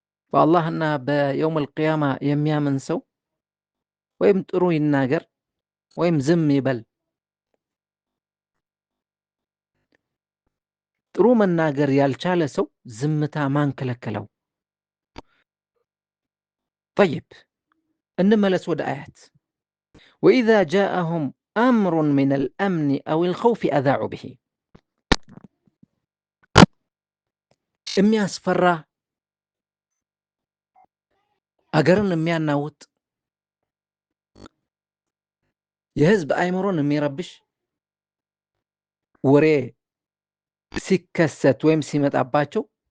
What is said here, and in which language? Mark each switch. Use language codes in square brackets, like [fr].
[am] በአላህና በየውም አልቂያማ የሚያምን ሰው ወይም ጥሩ ይናገር ወይም ዝም ይበል። ጥሩ መናገር ያልቻለ ሰው ዝምታ ማን ከለከለው? [ar] طيب [am] እንመለስ ወደ አያት [ar] وإذا جاءهم أمر من الأمن أو الخوف أذاعوا به. [am] የሚያስፈራ አገርን የሚያናውጥ የህዝብ አይምሮን የሚረብሽ ወሬ ሲከሰት ወይም ሲመጣባቸው